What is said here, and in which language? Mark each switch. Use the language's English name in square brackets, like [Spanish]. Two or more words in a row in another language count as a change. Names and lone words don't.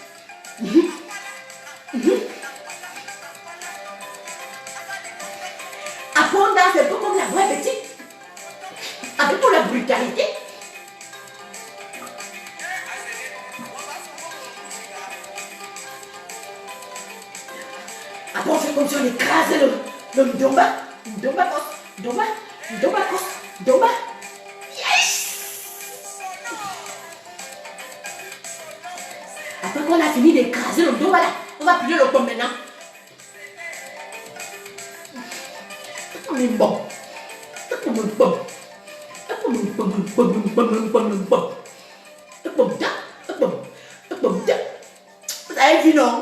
[French] Apprendre c'est un peu comme la vraie petite. Avec toute la brutalité. Après on fait comme si on écrasait le Ndomba. Ndomba kos. Ndomba. Ndomba kos. Ndomba. Yes! Après qu'on a fini d'écraser le Ndomba là, on va plier le pomme maintenant. On est bon. Vous avez vu non?